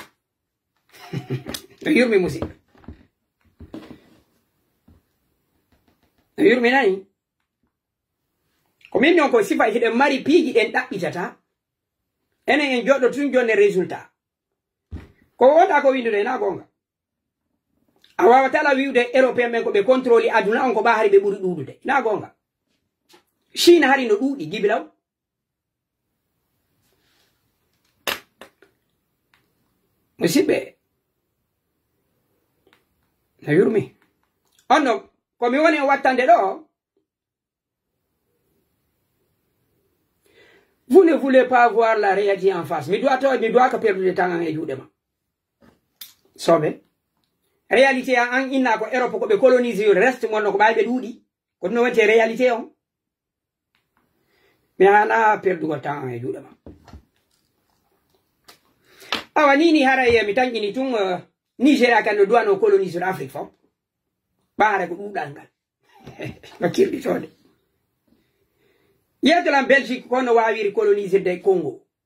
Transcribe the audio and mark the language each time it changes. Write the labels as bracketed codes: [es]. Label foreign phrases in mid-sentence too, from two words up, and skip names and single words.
[ff] no yurmi musidɓe no yurmi nani ko min non ko sifa hiɗen mari piiji ɗen ɗaɓɓitata enen en joɗɗo tun jonne résultat ko wonɗa ko windude na gonga a wawata ala wiwde européen ɓen ko ɓe contrôle aduna on ko ɓa hari ɓe ɓuri ɗuɗude na gonga Chine hari no ɗuuɗi gibilaw musidɓe no yurmi onno komi woni wattande ɗo [fr] vous ne voulez pas voir la réalité en face [ff] mi doit ka perdude temps e juuɗe ma soɓe réalité an inna ko Europe ko ɓe colonise yo reste monno ko ɓayɓe ɗuuɗi ko ɗum no wonte réalité on mi hana perdugo temps e juuɗe ma awa nini haray mi tanƴini tun Nigéria kan no duwano colonise de Afrique fof ɓaare ko ɗuɗal ngal no kirɗitode yeytolan Belgique kono wawiri colonisirde Congo